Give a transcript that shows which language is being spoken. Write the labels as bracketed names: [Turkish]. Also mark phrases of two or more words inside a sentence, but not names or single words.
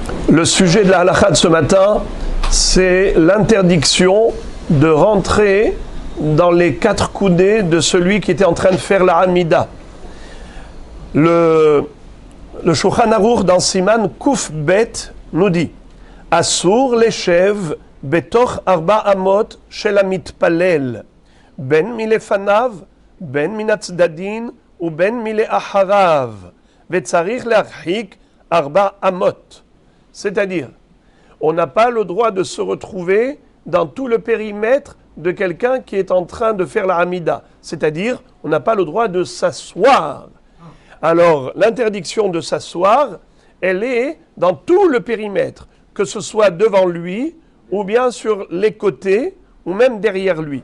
[French] Le sujet de la halakha de ce matin, c'est l'interdiction de rentrer dans les quatre coudées de celui qui était en train de faire la Hamida. Le Shulchan Aruch dans [Hebrew] סימן ק' ב [French] nous dit [Hebrew] אסור לישב בתוך ארבע אמות של המתפלל בין מלפניו בין מהצדדין או בין מלאחריו וצריך להרחיק ארבע אמות. [French] C'est-à-dire, on n'a pas le droit de se retrouver dans tout le périmètre de quelqu'un qui est en train de faire la Hamida. C'est-à-dire, on n'a pas le droit de s'asseoir. Alors, l'interdiction de s'asseoir, elle est dans tout le périmètre, que ce soit devant lui, ou bien sur les côtés, ou même derrière lui.